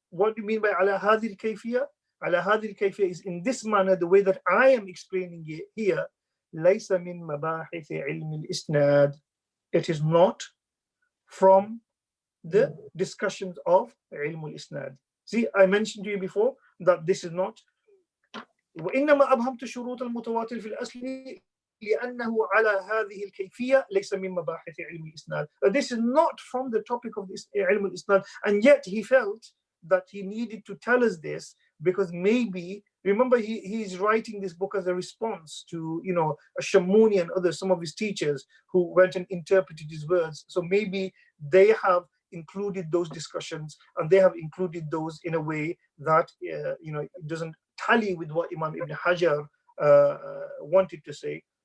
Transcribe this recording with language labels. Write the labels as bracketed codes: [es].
[en] What do you mean by [ar] على هذه الكيفية? [en] على هذه الكيفية is in this manner, the way that I am explaining it here. [ar] ليس من مباحث علم الإسناد. [en] It is not from the discussions of علم الإسناد. See, I mentioned to you before that this is not. [ar] وإنما أبهمت شروط المتواتر في الأصل لأنه على هذه الكيفية ليس من مباحث علم الإسناد. [en] This is not from the topic of this علم الإسناد, and yet he felt that he needed to tell us this because maybe, remember, he's writing this book as a response to, Shamuni and others, some of his teachers who went and interpreted his words. So maybe they have included those discussions and they have included those in a way that it doesn't tally with what Imam Ibn Hajar wanted to say.